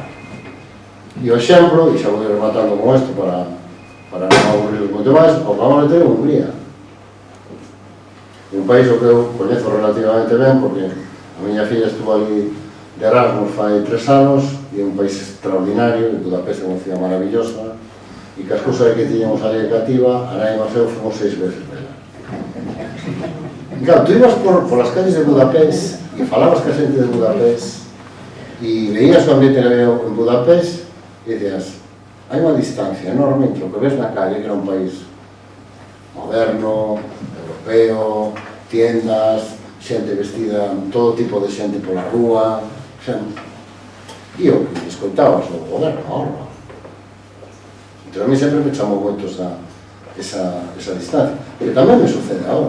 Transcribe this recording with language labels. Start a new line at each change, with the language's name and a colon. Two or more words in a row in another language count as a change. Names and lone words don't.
Galician: E o exemplo, e xa vou rematando con isto para non aburrir moito máis, o que vamos a ter en Hungría, un país o que eu coñezo relativamente ben porque a miña filla estuvo ali de Erasmus fai 3 anos e é un país extraordinario, e Budapest é unha
Spanish: ciudad maravillosa
Galician: e que as cousas que tiñamos ali cativa, a nai máis eu fomos 6 veces vela.
Spanish: Claro, tú ibas por las calles de Budapest y falabas con gente de Budapest y veías o ambiente que había en Budapest y decías,
Galician: hai unha distancia enorme entre o que ves na calle, que era un país moderno, europeo, tiendas, xente vestida, todo tipo de xente pola rúa, e o que escoitabas o goberno, ahora. Entón a mí sempre me chamou moito esa distancia, que tamén me sucede ahora.